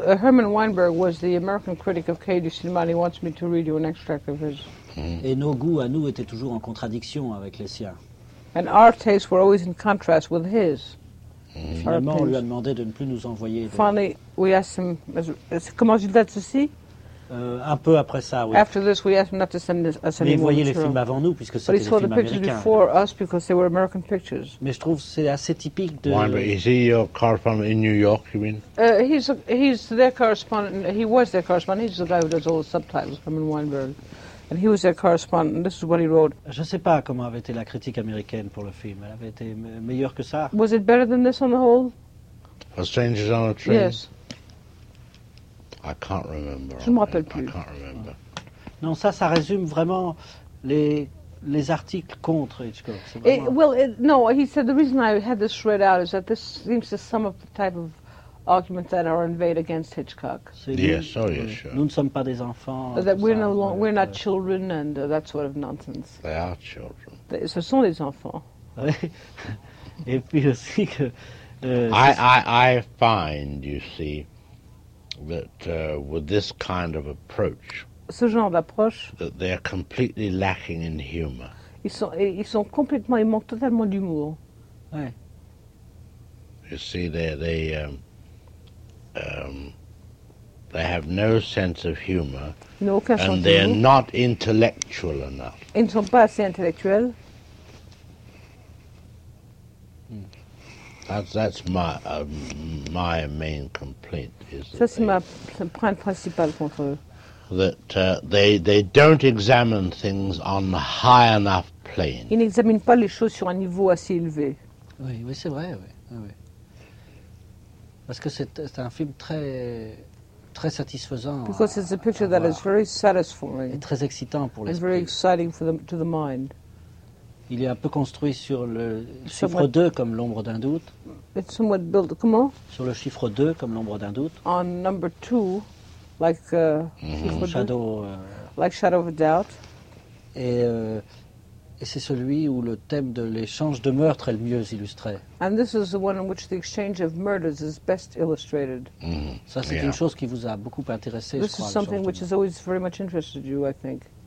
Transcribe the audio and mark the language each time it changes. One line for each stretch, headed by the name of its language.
English: Herman Weinberg was the American critic of Cahiers du Cinéma. He wants me to read you an extract of his.
French: Et nos goûts à nous étaient toujours en contradiction avec les siens.
English: And our tastes were always in contrast with his.
French: Finalement, on lui a demandé de ne plus nous envoyer.
English: Finally, we asked him.
French: Comment j'ai dit ceci? Un peu après ça, oui.
English: After this, we asked him not to send us any more.
French: Mais il voyait les films avant nous, puisque c'était des films américains.
English: But he saw the pictures before us because they were American pictures.
French: Mais je trouve que c'est assez typique de.
English: Weinberg, is he your correspondent in New York, you mean? He's their correspondent. He was their correspondent. He's the guy who does all the subtitles from Weinberg. And he was their correspondent. This is what he wrote.
French: Je ne sais pas comment avait été la critique américaine pour le film. Elle avait été meilleure que ça.
English: Was it better than this on the whole? A Stranger on a Train? Yes. I can't remember.
French: Je ne me rappelle plus.
English: I can't remember.
French: Non, ça résume vraiment les articles contre Hitchcock. C'est vraiment.
English: He said the reason I had this read out is that this seems to sum up the type of arguments that are inveyed against Hitchcock.
French: Nous ne sommes pas des enfants.
English: That we're no longer, we're not children and that sort of nonsense. They are children.
French: Ce sont des enfants. Et puis aussi que.
English: I find, you see. That with this kind of approach,
French: ce genre d'approche,
English: that they are completely lacking in humor.
French: Ils sont complètement, ils manquent totalement d'humour. Ouais.
English: You see, they have no sense of humor,
French: ils n'ont aucun sens
English: and they are not intellectual enough.
French: Ils ne sont pas assez intellectuels.
English: That's my main complaint.
French: Ça c'est ma plainte principale contre eux.
English: That they don't examine things on a high enough plane.
French: Ils n'examinent pas les choses sur un niveau assez élevé. Oui, c'est vrai, oui. Parce que c'est un film très très satisfaisant.
English: Because it's a picture that is very satisfying.
French: Et très excitant pour l'esprit.
English: And very exciting for to the mind.
French: Il est un peu construit sur le chiffre 2 comme l'ombre d'un doute.
English: It's somewhat built, comment?
French: Sur le chiffre 2 comme l'ombre d'un doute.
English: On number 2, like shadow. Like shadow of a doubt.
French: Et c'est celui où le thème de l'échange de meurtres est le mieux illustré.
English: And this is the one in which the exchange of murders is best illustrated.
French: Ça c'est une chose qui vous a beaucoup intéressé,
English: this
French: je crois.
English: This is something which has always very much interested you, I think.